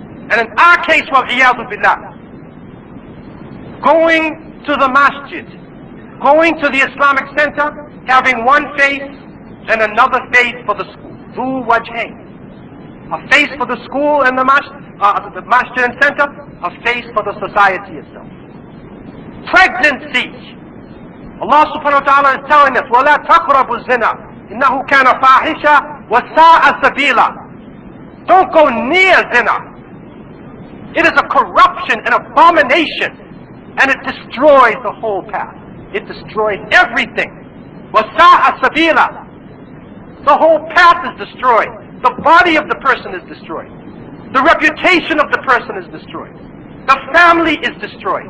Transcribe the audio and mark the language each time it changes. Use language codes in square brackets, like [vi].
[en] And in our case, wal-iyadu billah, going to the masjid, going to the Islamic center, having one face and another face for the school. Dhu wajhain. A face for the school and the masjid and center, a face for the society itself. Pregnancy. Allah subhanahu wa ta'ala is telling us, [ar] وَلَا تَقْرَبُوا الزِّنَا إِنَّهُ كَانَ فَاحِشًا وَسَاءَ سَبِيلًا. [en] Don't go near zina. It is a corruption, an abomination, and it destroys the whole path. It destroys everything. [ar] وَسَاءَ سَبِيلًا. [en] The whole path is destroyed. The body of the person is destroyed. The reputation of the person is destroyed. The family is destroyed.